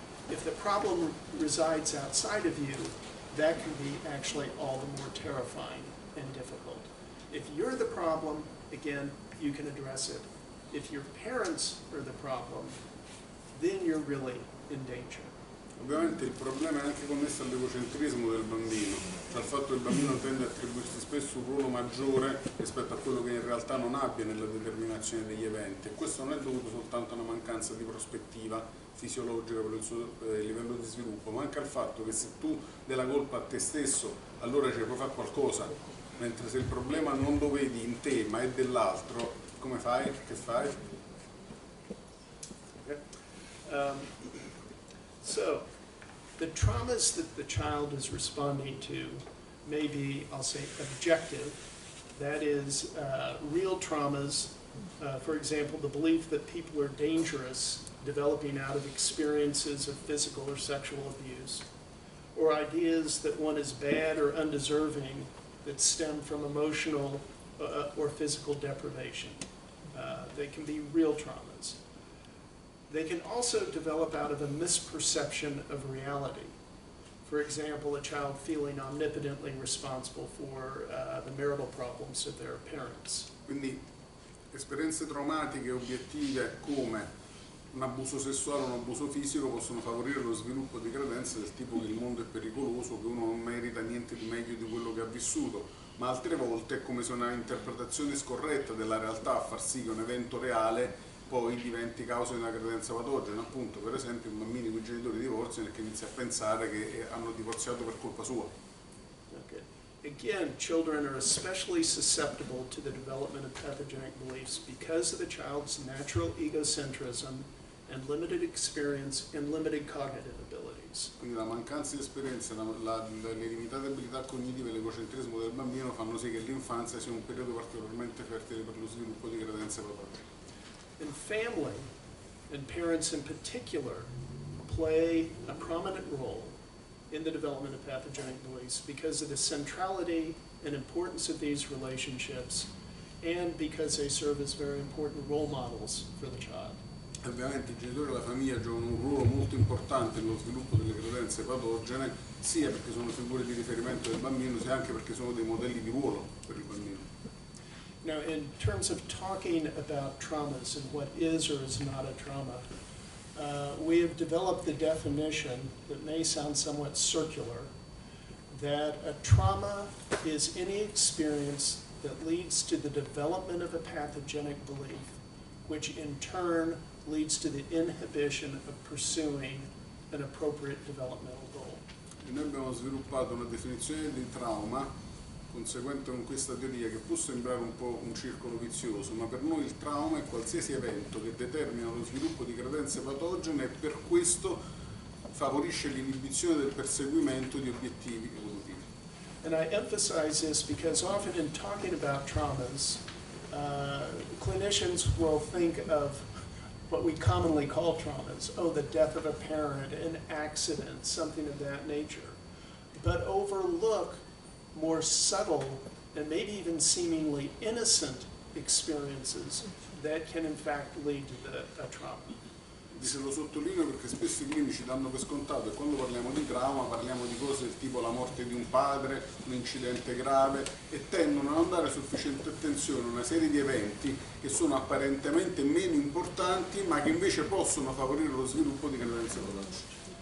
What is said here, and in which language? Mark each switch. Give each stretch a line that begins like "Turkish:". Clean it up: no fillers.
English: If the problem resides outside of you, that can be actually all the more terrifying and difficult. If you're the problem, again, you can address it. If your parents are the problem, then you're really in danger.
Italian: Ovviamente il problema è anche connesso all'egocentrismo del bambino, cioè al fatto che il bambino tende a attribuirsi spesso un ruolo maggiore rispetto a quello che in realtà non abbia nella determinazione degli eventi, e questo non è dovuto soltanto a una mancanza di prospettiva fisiologica per il suo livello di sviluppo, ma anche al fatto che se tu dai la colpa a te stesso, allora ci puoi fare qualcosa, mentre se il problema non lo vedi in te ma è dell'altro, come fai? Che fai?
English: So, the traumas that the child is responding to may be, I'll say, objective. That is, real traumas, for example, the belief that people are dangerous developing out of experiences of physical or sexual abuse, or ideas that one is bad or undeserving that stem from emotional or physical deprivation. They can be real traumas. They can also develop out of a misperception of reality. For example, a child feeling omnipotently responsible for the marital problems of their parents.
Italian: Quindi esperienze traumatiche obiettive come un abuso sessuale o un abuso fisico possono favorire lo sviluppo di credenze del tipo che il mondo è pericoloso, che uno non merita niente di meglio di quello che ha vissuto, ma altre volte è come se una interpretazione scorretta della realtà a far sì che un evento reale poi diventi causa di una credenza patogena. Appunto, per esempio, un bambino con i genitori divorziano e che inizia a pensare che hanno divorziato per colpa sua.
English: Okay. Again, children are especially susceptible to the development of pathogenic beliefs because of the child's natural egocentrism and limited experience and limited cognitive abilities.
Italian: Quindi la mancanza di esperienza, le limitate abilità cognitive e l'egocentrismo del bambino fanno sì che l'infanzia sia un periodo particolarmente fertile per lo sviluppo di credenze patogene.
English: And family, and parents in particular, play a prominent role in the development of pathogenic beliefs because of the centrality and importance of these relationships and because they serve as very important role models for the child.
Italian: Ovviamente i genitori e la famiglia giocano un ruolo molto importante nello sviluppo delle credenze patogene, sia perché sono figure di riferimento del bambino, sia anche perché sono dei modelli di ruolo per il bambino.
English: Now, in terms of talking about traumas and what is or is not a trauma, we have developed the definition that may sound somewhat circular, that a trauma is any experience that leads to the development of a pathogenic belief, which in turn leads to the inhibition of pursuing an appropriate developmental goal.
Italian: E noi abbiamo sviluppato una definizione di trauma conseguente con questa teoria che può sembrare un po' un circolo vizioso, ma per noi il trauma è qualsiasi evento che determina lo sviluppo di credenze patogene e per questo favorisce l'inibizione del perseguimento di obiettivi evolutivi.
English: And I emphasize this because often in talking about traumas, clinicians will think of what we commonly call traumas. Oh, the death of a parent, an accident, something of that nature. But overlook more subtle and maybe even seemingly innocent experiences that can in fact lead to a trauma.
Italian: Se lo sottolineo perché spesso i clinici danno per scontato e quando parliamo di trauma parliamo di cose del tipo la morte di un padre, un incidente grave e tendono a non dare sufficiente attenzione a una serie di eventi che sono apparentemente meno importanti ma che invece possono favorire lo sviluppo di credenze patogene.